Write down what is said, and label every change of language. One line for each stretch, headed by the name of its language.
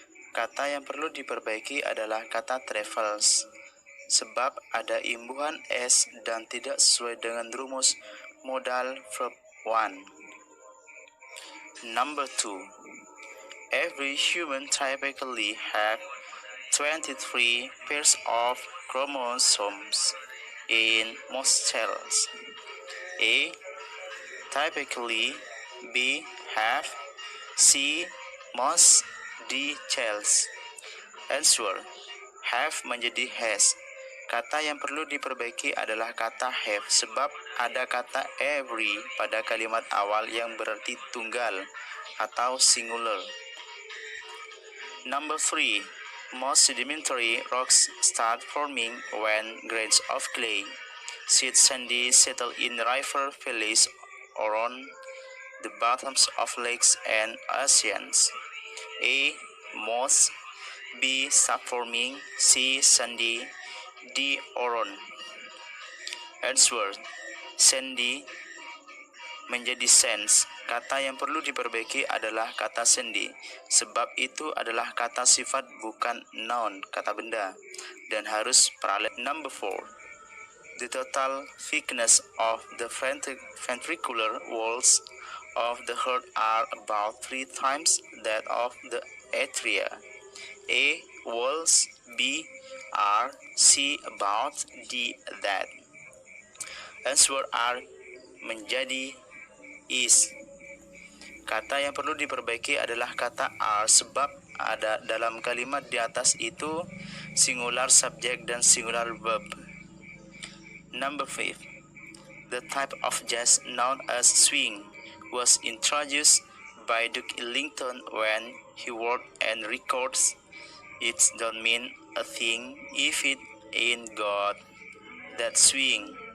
Indonesian: Kata yang perlu diperbaiki adalah kata travels, sebab ada imbuhan S dan tidak sesuai dengan rumus modal verb 1.
English: Number 2. Every human typically have 23 pairs of chromosomes in most cells. A. Typically. B. Have. C. Most. D. Cells. Answer.
Indonesian: Have menjadi has. Kata yang perlu diperbaiki adalah kata have, sebab ada kata every pada kalimat awal yang berarti tunggal atau singular.
English: Number 3. Most sedimentary rocks start forming when grains of clay, seed sandy settle in river valleys or on the bottoms of lakes and oceans. A. Moss. B. Subforming. C. Sandy. D. Oron. Answer.
Indonesian: Sandy menjadi sands. Kata yang perlu diperbaiki adalah kata sandy, sebab itu adalah kata sifat bukan noun, kata benda, dan harus paralel.
English: Number 4. The total thickness of the ventricular walls of the heart are about 3 times that of the atria. A. Walls. B. Are. C. About. D. That. Answer
Indonesian: are menjadi is. Kata yang perlu diperbaiki adalah kata are, sebab ada dalam kalimat di atas itu singular subject dan singular verb.
English: Number 5. The type of jazz known as swing was introduced by Duke Ellington when he wrote and records it don't mean a thing if it ain't got that swing.